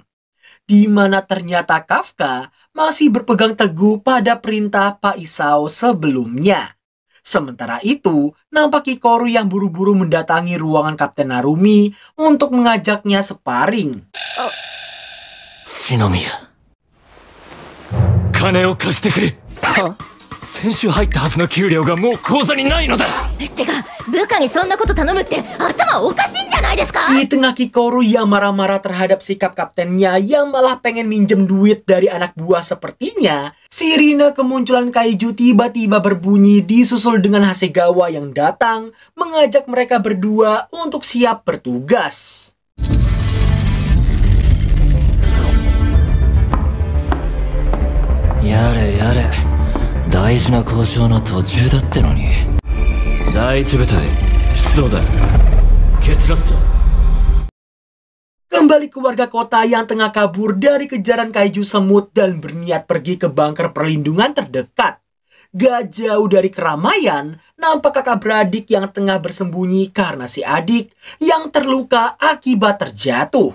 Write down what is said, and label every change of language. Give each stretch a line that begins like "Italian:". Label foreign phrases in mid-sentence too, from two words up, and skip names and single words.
Indonesian: Di mana ternyata Kafka masih berpegang teguh pada perintah Pak Isao sebelumnya. Sementara itu, nampak Kikoru yang buru-buru mendatangi ruangan Kapten Narumi untuk mengajaknya sparring.
Japanese: Shinomiya, 金を貸してくれ. 先週入ったはずの給料がもう口座にないのだ。てか、部下にそんなこと頼むって頭おかしいんじゃないですか?
Indonesian: Di tengah Kikoru yang marah-marah terhadap sikap kaptennya yang malah pengen minjem duit dari anak buah sepertinya, sirine kemunculan kaiju tiba-tiba berbunyi disusul dengan Hasegawa yang datang mengajak mereka berdua untuk siap bertugas.
Japanese: やれやれ, 大事な交渉の途中だってのに。第一部隊出動だ。決ラスト。
Indonesian: Kembali ke warga kota yang tengah kabur dari kejaran kaiju semut dan berniat pergi ke bunker perlindungan terdekat. Gak jauh dari keramaian, nampak kakak beradik yang tengah bersembunyi karena si adik yang terluka akibat terjatuh.